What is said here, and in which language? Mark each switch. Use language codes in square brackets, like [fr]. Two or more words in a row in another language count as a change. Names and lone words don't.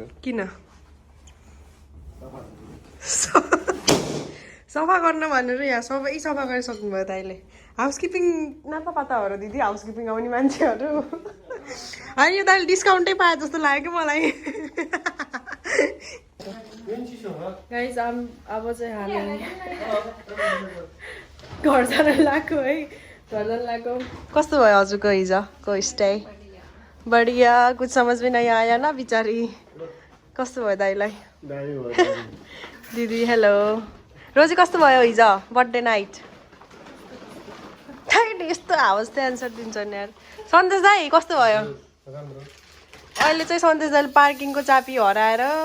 [ne] किन सफा गर्न भनेर यहाँ सबै सफा गरिसक्नु भयो दाइले हाउसकिपिङ नाता पाता हो र दिदी हाउसकिपिङ आउने मान्छेहरू होइन यो दाइले डिस्काउन्टै पाए जस्तो लाग्यो मलाई गाइस अब चाहिँ हामी घर जान लाग्यो है घर जान लाग्यो कस्तो भयो हजुरको हिजोको स्टे बढिया [hi] कुछ समझ में नहीं आया ना [ne] बिचारी कस्तो भयो दाइलाई दिदी हेलो रोजी कस्तो भयो हिजो [en] birthday night [ne] यस्तो हाउस चाहिँ एन्सर दिन्छ नि यार सन्देश दाइ कस्तो भयो अहिले चाहिँ सन्देश दाइले पार्किङको चाबी हराएर